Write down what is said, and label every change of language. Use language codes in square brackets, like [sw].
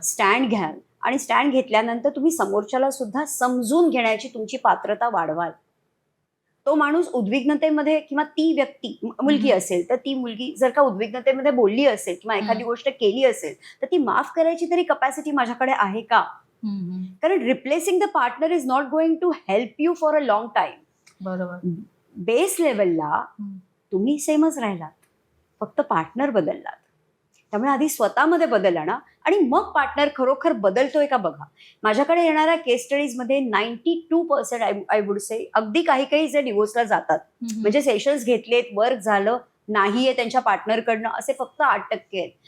[mr] Stand घ्याल आणि stand घेतल्यानंतर तुम्ही समोरच्याला सुद्धा समजून घेण्याची तुमची पात्रता वाढवाल. तो माणूस उद्विग्नतेमध्ये किंवा ती व्यक्ती मुलगी असेल तर ती मुलगी जर का उद्विग्नतेमध्ये बोलली असेल किंवा एखादी गोष्ट केली असेल तर ती माफ करायची तरी कपॅसिटी माझ्याकडे आहे का. [en] कारण replacing the partner is not going to help you for a long time. [mr] बरोबर. बेस लेवलला तुम्ही सेमच राहिलात, फक्त पार्टनर बदललात. त्यामुळे आधी स्वतःमध्ये बदल आणा आणि मग पार्टनर खरोखर बदलतोय का बघा. माझ्याकडे येणाऱ्या केस स्टडीजमध्ये 92% [en] I would say [mr] अगदी काही जे डिवोर्सला जातात म्हणजे सेशन्स घेतलेत, वर्क झालं नाहीये त्यांच्या पार्टनरकडनं, असे फक्त 8% आहेत.